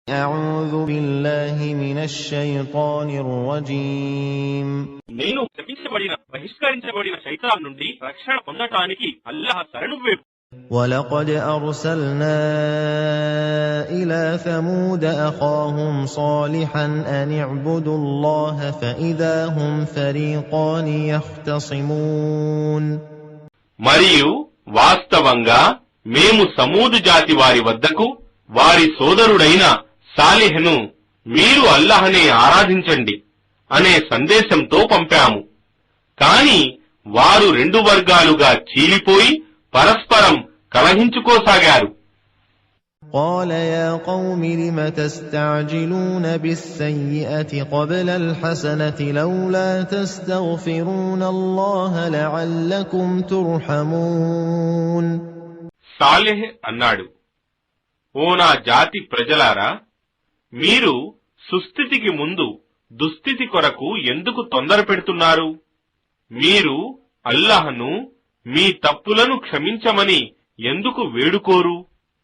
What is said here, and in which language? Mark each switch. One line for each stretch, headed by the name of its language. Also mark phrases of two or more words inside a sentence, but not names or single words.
Arabic: أعوذ بالله من الشيطان الرجيم
Telugu: నేను శపించబడిన బహిష్కరించబడిన శైతాన్ నుండి రక్షణ పొందటానికి అల్లాహ్ శరణు వేపు.
Arabic: ولقد أرسلنا إلى ثمود أخاهم صالحا أن اعبدوا الله فإذا هم فريقان يختصمون
Telugu: మరియు వాస్తవంగా మేము సమూదు జాతి వారి వద్దకు వారి సోదరుడైన సాలిహ్ను మీరు అల్లాహ్నే ఆరాధించండి అనే సందేశంతో పంపాము. కాని వారు రెండు వర్గాలుగా చీలిపోయి పరస్పరం కలహించుకోసాగారు.
Arabic: قال يا قوم لم تستعجلون بالسيئة قبل الحسنة لولا تستغفرون الله لعلكم ترحمون
Telugu: సాలిహ్ అన్నాడు, ఓ నా జాతి ప్రజలారా, మీరు సుస్థితికి ముందు దుస్థితి కొరకు ఎందుకు తొందర పెడుతున్నారు? మీరు అల్లాహ్ను మీ తప్పులను క్షమించమని ఎందుకు వేడుకోరు?